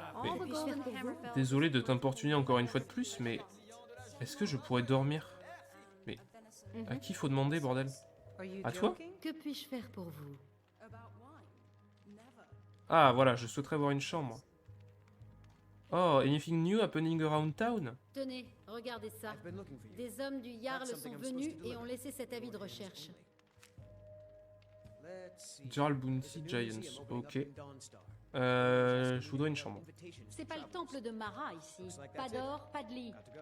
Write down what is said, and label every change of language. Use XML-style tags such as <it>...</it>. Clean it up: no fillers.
<en>All the golden hammer fell.</en> <fr>Désolé de t'importuner encore une fois de plus, mais... Est-ce que je pourrais dormir? Mais... À qui faut demander, bordel? À toi? Que puis-je faire pour vous? Ah, voilà, je souhaiterais avoir une chambre.</fr> <en>Oh, anything new happening around town?</en> <fr>Tenez, regardez ça. Des hommes du Jarl sont venus et ont laissé cet avis de recherche.</fr> <en>Jarl Bounty Giants, ok.</en> <fr>Je voudrais une chambre. C'est pas le temple de Mara ici. Pas d'or, pas de lit.</fr>